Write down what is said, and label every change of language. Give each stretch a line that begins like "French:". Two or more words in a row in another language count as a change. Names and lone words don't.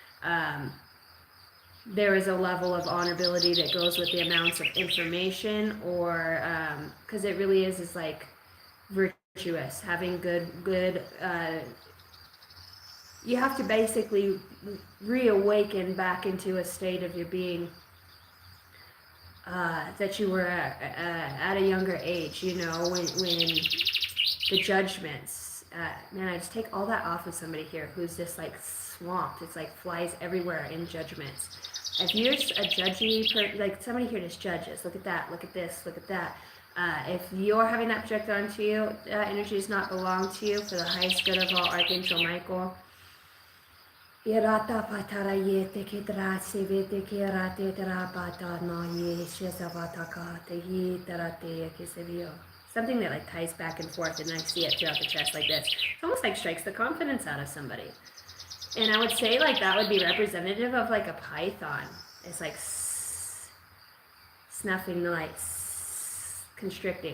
English: There is a level of honorability that goes with the amounts of information, or because it really is like virtuous, having good you have to basically reawaken back into a state of your being that you were at a younger age, you know, when the judgments, man, I just take all that off of somebody here who's just like swamped. It's like flies everywhere in judgments. If you're a judgy, like somebody here just judges, look at that, look at this, look at that. If you're having that projected onto you, that energy does not belong to you. For the highest good of all, Archangel Michael, Irata patara ye te ke drasi ve te ke rate drapata no ye shezavataka te ye terate ye kesevio. Something that like ties back and forth, and I see it throughout the chest like this. It's almost like strikes the confidence out of somebody. And I would say like that would be representative of like a python. It's like snuffing the lights, constricting.